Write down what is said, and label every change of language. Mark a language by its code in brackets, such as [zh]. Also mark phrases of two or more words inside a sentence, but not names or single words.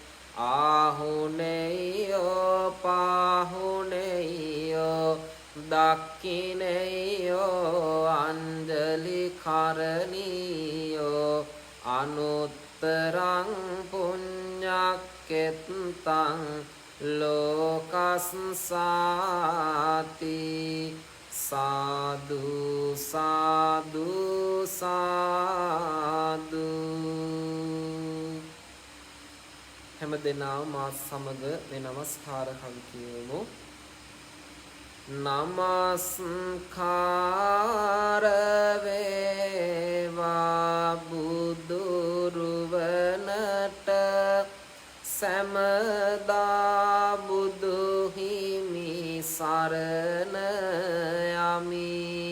[pi] ආහුනේයෝ පාහුනේයෝ දක්ඛිනේයෝ අංජලි කරණීයෝ අනුත්තරං පුඤ්ඤක්ඛෙත්තං ලෝකස්සාති සාදු සාදු සාදු [si] හැම දෙනාම මා සමග මේ නමස්කාර කම් කියමු. නමස්කාර වේවා බුදුරුවනට සමදා බුදු හිමි සරණ යමි.